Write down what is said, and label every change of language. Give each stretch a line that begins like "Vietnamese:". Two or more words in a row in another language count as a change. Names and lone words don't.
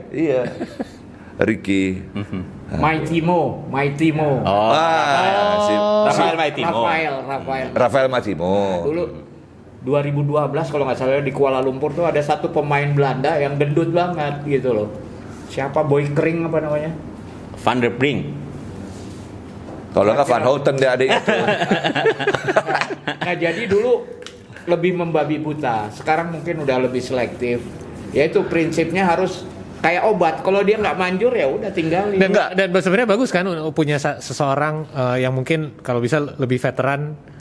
Indonesian: Ya? Iya. Ricky. Maitimo. Rafael Maitimo. Dulu 2012 kalau nggak salah di Kuala Lumpur tuh ada satu pemain Belanda yang gendut banget gitu loh. Siapa, Boy Kring apa namanya? Van der Brink. Kalau nggak Van Houten dia adik itu. Nah jadi dulu lebih membabi buta. Sekarang mungkin udah lebih selektif. Yaitu prinsipnya harus kayak obat. Kalau dia nggak manjur ya udah tinggalin. Dan sebenarnya bagus kan punya seseorang yang mungkin kalau bisa lebih veteran.